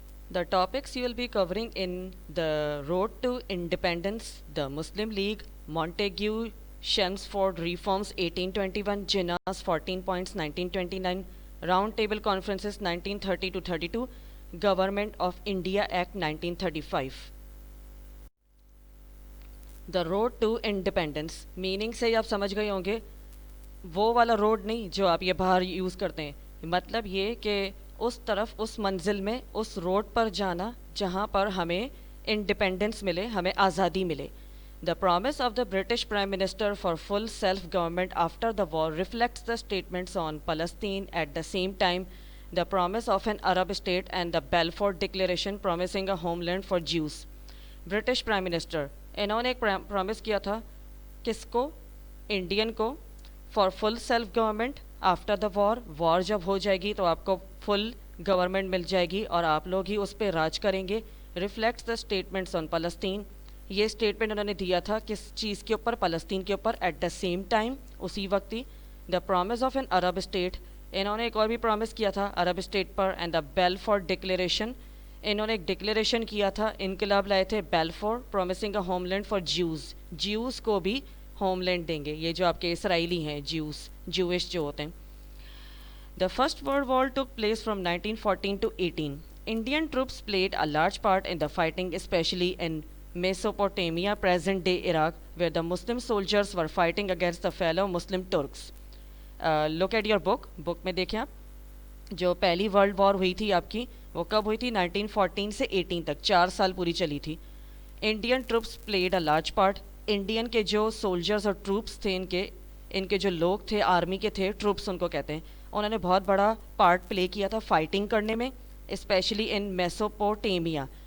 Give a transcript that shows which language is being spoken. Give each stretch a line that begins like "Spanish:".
English: The topics you will be covering in the road to independence, the Muslim League, Montague, Chelmsford Reforms 1821, Jinnah's 14 points 1929, Round Table Conferences 1930 to 32, Government of India Act 1935. The road to independence, meaning
Hindi: से आप समझ गए होंगे, वो वाला road नहीं जो आप ये बाहर यूज़ करते हैं. मतलब ये कि उस तरफ, उस मंजिल में, उस रोड पर जाना जहाँ पर हमें इंडिपेंडेंस मिले, हमें आज़ादी मिले.
English: The promise of the British Prime Minister for full self-government after the war reflects the statements on Palestine. At the same time, the promise of an Arab state and the Balfour Declaration promising a homeland for Jews.
Hindi: British Prime Minister, इन्होंने एक promise किया था किसको? Indian को,
English: for full self government after the war
Hindi: जब हो जाएगी तो आपको फुल गवर्नमेंट मिल जाएगी और आप लोग ही उस पर राज करेंगे.
English: reflects the statements on Palestine,
Hindi: ये स्टेटमेंट उन्होंने दिया था किस चीज़ के ऊपर? पलस्तीन के ऊपर.
English: at the same time,
Hindi: उसी वक्त ही,
English: the promise of an Arab state,
Hindi: इन्होंने एक और भी प्रॉमिस किया था अरब स्टेट पर.
English: and the Balfour declaration,
Hindi: इन्होंने एक डिक्लेरेशन किया था, इनकलाब लाए थे बेलफोर,
English: promising a homeland for Jews
Hindi: को भी होमलैंड देंगे. ये जो आपके इसराइली हैं ज्यूइश जो होते हैं.
English: The First World War took place from 1914 to 18. Indian troops played a large part in the fighting, especially in Mesopotamia, present-day Iraq, where the Muslim soldiers were fighting against the fellow Muslim Turks. Look at your book.
Hindi: Book में देखें आप, जो पहली world war हुई थी आपकी, वो कब हुई थी? 1914 से 18 तक, 4 साल पूरी चली थी.
English: Indian troops played a large part,
Hindi: Indian के जो सोल्जर्स और ट्रूप्स थे, इनके जो लोग थे, आर्मी के थे, ट्रूप्स उनको कहते हैं, उन्होंने बहुत बड़ा पार्ट प्ले किया था फाइटिंग करने में,
English: Specially in Mesopotamia.